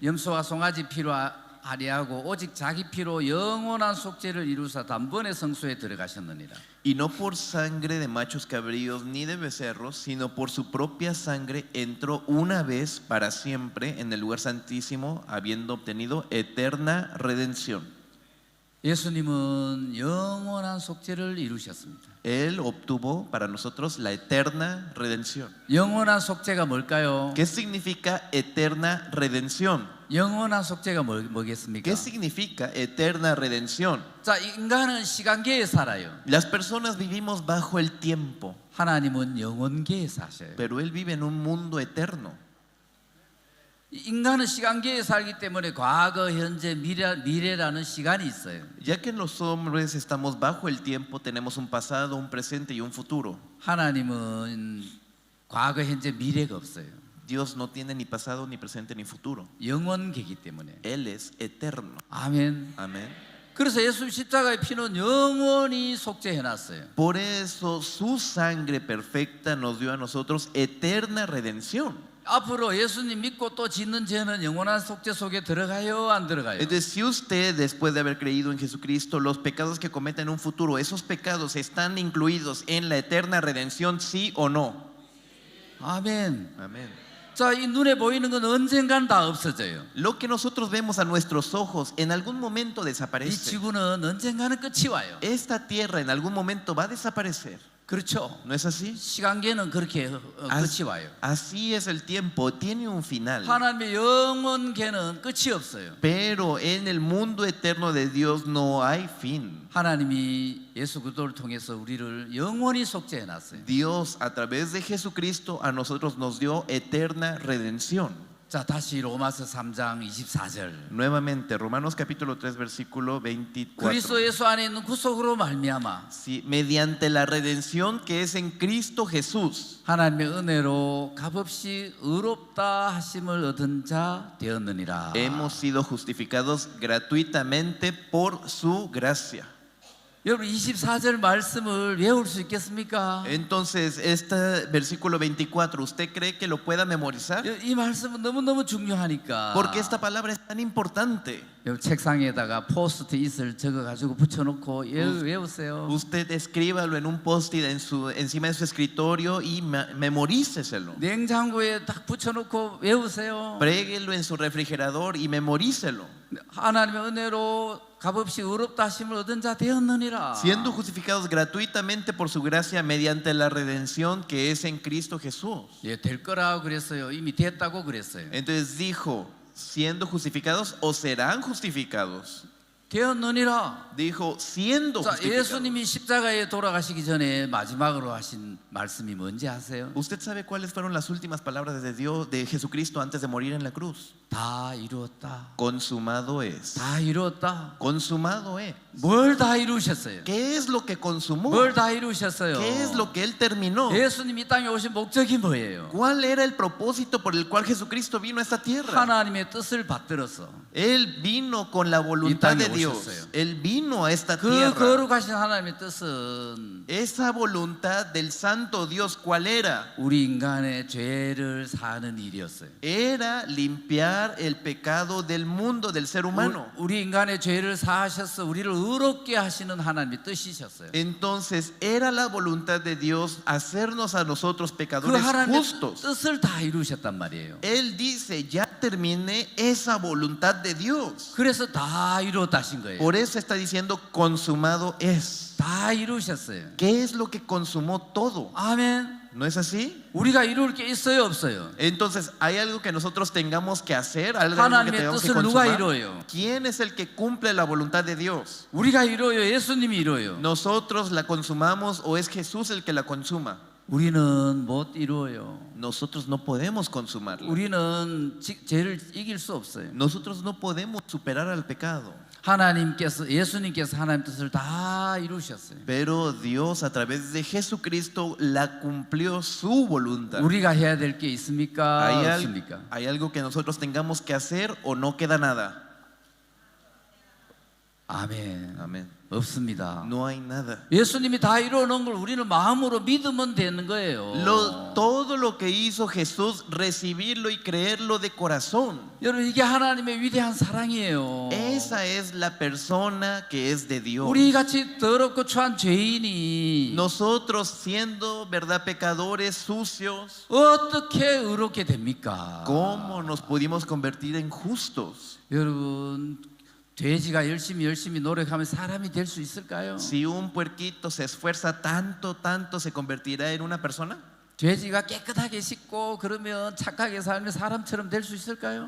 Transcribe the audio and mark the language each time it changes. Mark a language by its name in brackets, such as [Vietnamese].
[Korean] 염소와 송아지 피로 하리하고 오직 자기 피로 영원한 속죄를 이루사 단번에 성소에 들어가셨느니라. [Spanish] Y no por sangre de machos cabríos ni de becerros, sino por su propia sangre entró una vez para siempre en el lugar santísimo, habiendo obtenido eterna redención. [Korean] 예수님은 영원한 속죄를 이루셨습니다. [Spanish] Él obtuvo para nosotros la eterna redención. [Korean] 영원한 속죄가 뭘까요? [Spanish] ¿Qué significa eterna redención? [Korean] 영원한 속죄가 뭐겠습니까? [Spanish] ¿Qué significa eterna redención? [Korean] 자, 인간은 시간계에 살아요. [Spanish] Las personas vivimos bajo el tiempo, [Korean] 하나님은 영원계에 사셔요. [Spanish] pero Él vive en un mundo eterno. [Korean] 인간은 시간계에 살기 때문에 과거, 현재, 미래라는 시간이 있어요. [Spanish] Ya que los hombres estamos bajo el tiempo, tenemos un pasado, un presente y un futuro. [Korean] 하나님은 과거, 현재, 미래가 없어요. [Spanish] Dios no tiene ni pasado, ni presente, ni futuro. [Korean] 영원계이기 때문에. [Spanish] Él es eterno. [Korean] 아멘. [Spanish] Amén. [Korean] 그래서 예수 십자가의 피는 영원히 속죄해놨어요. [Spanish] Por eso su sangre perfecta nos dio a nosotros eterna redención. [Korean] 앞으로 예수님 믿고 또 짓는 죄는 영원한 속죄 속에 들어가요, 안 들어가요? [Spanish] Entonces, si usted, después de haber creído en Jesucristo, los pecados que cometa en un futuro, esos pecados están incluidos en la eterna redención, ¿sí o no? [Korean] 아멘. [Spanish] Amén. [Korean] 자, 이 눈에 보이는 건 언젠간 다 없어져요. [Spanish] Lo que nosotros vemos a nuestros ojos en algún momento [Korean] 이 [Spanish] desaparece. [Korean] 지구는 언젠가는 끝이 와요. [Spanish] Esta tierra en algún momento va a desaparecer. [Korean] 그렇죠? [Spanish] ¿No es así? [Korean] 시간계는 그렇게 끝이 와요. [Spanish] Así es el tiempo, tiene un final. [Korean] 하나님의 영원계는 끝이 없어요. [Spanish] Pero en el mundo eterno de Dios no hay fin. [Korean] 하나님이 예수 그리스도를 통해서 우리를 영원히 속죄해 놨어요. [Spanish] Dios a través de Jesucristo a nosotros nos dio eterna redención. [Korean] 자, 다시 로마서 3장 24절. [Spanish] Nuevamente, Romanos capítulo 3 versículo 24. [Korean] 그리스도 예수 안에 있는 구속으로 말미암아 [Spanish] Sí, mediante la redención que es en Cristo Jesús, [Korean] 하나님의 은혜로 값없이 의롭다 하심을 얻은 자 되었느니라. [Spanish] hemos sido justificados gratuitamente por su gracia. [Korean] 여러분 24절 말씀을 외울 수 있겠습니까? [Spanish] Entonces, este versículo 24, ¿usted cree que lo pueda memorizar? [Korean] 이 말씀은 너무너무 중요하니까. [Spanish] Porque esta palabra es tan importante. [Korean] 여러분 책상에다가 포스트잇을 적어가지고 붙여놓고 외우세요. [Spanish] Usted escríbalo en un post-it encima de su escritorio y memoríceselo. [Korean] 냉장고에 딱 붙여놓고 외우세요. [Spanish] Préguelo en su refrigerador y memorícelo. [Korean] 하나님의 은혜로 값없이 의롭다 하심을 얻은 자 되었느니라. [Spanish] Siendo justificados gratuitamente por su gracia mediante la redención que es en Cristo Jesús. [Korean] 예, 될 거라고 그랬어요. 이미 됐다고 그랬어요. [Spanish] Entonces dijo, siendo justificados o serán justificados. [Korean] 되었느니라. [Spanish] Dijo, siendo [Korean] 자, [Spanish] justificados. [Korean] 예수님이 십자가에 돌아가시기 전에 마지막으로 하신 말씀이 뭔지 아세요? [Spanish] ¿Usted sabe cuáles fueron las últimas palabras de Dios, de Jesucristo antes de morir en la cruz? [Korean] 다 이루었다. [Spanish] Consumado es. [Korean] 다 이루었다. [Spanish] Consumado es. [Korean] 뭘 다 이루셨어요? [Spanish] ¿Qué es lo que consumó? [Korean] 뭘 다 이루셨어요? [Spanish] ¿Qué es lo que Él terminó? [Korean] 예수님이 이 땅에 오신 목적이 뭐예요? [Spanish] ¿Cuál era el propósito por el cual Jesucristo vino a esta tierra? [Korean] 하나님의 뜻을 받들어서 [Spanish] Él vino con la voluntad de [Korean] 땅에 [Spanish] Dios. [Korean] 오셨어요. [Spanish] Él vino a esta [Korean] 그 [Spanish] tierra. [Korean] 거룩하신 하나님의 뜻은 [Spanish] Esa voluntad del Santo Dios, ¿cuál era? [Korean] 우리 인간의 죄를 사는 일이었어요. [Spanish] Era limpiar el pecado del mundo, del ser humano. [Korean] 우리 인간의 죄를 사하셔서 우리를 의롭게 하시는 하나님의 뜻이셨어요. [Spanish] Entonces era la voluntad de Dios hacernos a nosotros [Korean] 그 [Spanish] pecadores [Korean] 하나님의 [Spanish] justos. [Korean] 뜻을 다 이루셨단 말이에요. [Spanish] Él dice, ya terminé esa voluntad de Dios. [Korean] 그래서 다 이루었다 하신 거예요. [Spanish] Por eso está diciendo, consumado es. [Korean] 다 이루셨어요. [Spanish] ¿Qué es lo que consumó todo? [Korean] 아멘. [Spanish] ¿No es así? [Korean] 우리가 이룰 게 있어요, 없어요? [Spanish] Entonces, ¿hay algo que nosotros tengamos que hacer? ¿Algo que [Korean] 하나님의 [Spanish] tengamos que [Korean] 뜻을 누가 [Spanish] consumar? [Korean] 이루어요? [Spanish] ¿Quién es el que cumple la voluntad de Dios? [Korean] 우리가 이루어요, 예수님이 이루어요. [Spanish] ¿Nosotros la consumamos o es Jesús el que la consuma? [Korean] 우리는 못 이루어요. [Spanish] Nosotros no podemos consumarla. [Korean] 우리는 죄를 이길 수 없어요. [Spanish] Nosotros no podemos superar al pecado. [Korean] 하나님께서 예수님께서 하나님 뜻을 다 이루셨어요. [Spanish] Pero Dios a través de Jesucristo la cumplió su voluntad. [Korean] 우리가 해야 될 게 있습니까? 없습니까? [Spanish] ¿Hay algo que nosotros tengamos que hacer o no queda nada? [Korean] 아멘. [Spanish] Amén. [Korean] 없습니다. [Spanish] No hay nada. [Korean] 예수님이 다 이루어놓은 걸 우리는 마음으로 믿으면 되는 거예요. [Spanish] Todo lo que hizo Jesús, recibirlo y creerlo de corazón. [Korean] 여러분 이게 하나님의 위대한 사랑이에요. [Spanish] Esa es la persona que es de Dios. [Korean] 우리 같이 더럽고 추한 죄인이 [Spanish] Nosotros siendo, verdad, pecadores sucios, [Korean] 어떻게 의롭게 됩니까? [Spanish] ¿cómo nos pudimos convertir en justos? [Korean] 여러분 돼지가 열심히 노력하면 사람이 될 수 있을까요? [Spanish] Si un puerquito se esfuerza tanto, ¿se convertirá en una persona? [Korean] 돼지가 깨끗하게 씻고 그러면 착하게 살면 사람처럼 될 수 있을까요?